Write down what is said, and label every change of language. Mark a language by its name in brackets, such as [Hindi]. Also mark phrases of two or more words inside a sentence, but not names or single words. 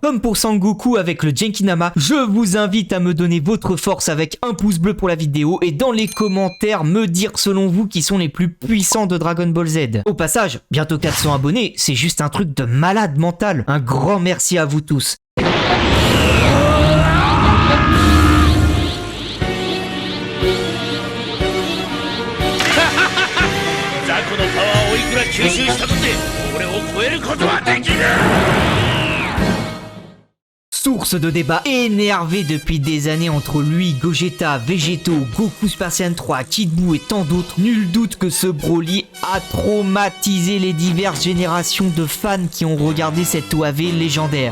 [French] Comme pour Sangoku avec le Genkinama, je vous invite à me donner votre force avec un pouce bleu pour la vidéo et dans les commentaires me dire selon vous qui sont les plus puissants de Dragon Ball Z. Au passage, bientôt 400 abonnés, c'est juste un truc de malade mental. Un grand merci à vous tous. [Japanese] 吸収したとて俺を超えることはできる。 [French] Source de débat énervé depuis des années entre lui, Gogeta, Vegeto, Goku Super Saiyan 3, Kid Buu et tant d'autres, nul doute que ce Broly a traumatisé les diverses générations de fans qui ont regardé cette OAV légendaire.